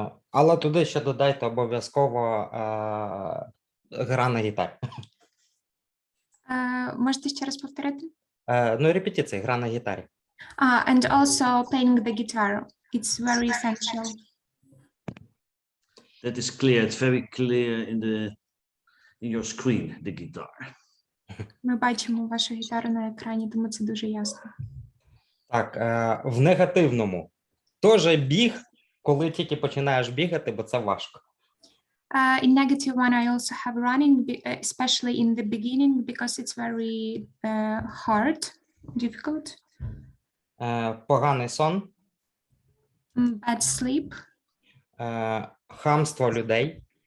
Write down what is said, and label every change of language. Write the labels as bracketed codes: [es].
[uk] Але туди ще додайте обов'язково гра на гітарі. можете ще раз повторити? Ну, репетиції, гра на гітарі. [en] And also playing the guitar. It's very essential. That is clear. It's very clear in your screen, the guitar. [uk] Ми бачимо вашу гітару на екрані, тому це дуже ясно. Так, в негативному. Теж біг, коли тільки починаєш бігати, бо це важко. [en] In negative one, I also have running, especially in the beginning, because it's very hard, difficult. [uk] Поганий сон. [en] Bad sleep. [uk] Хамство людей.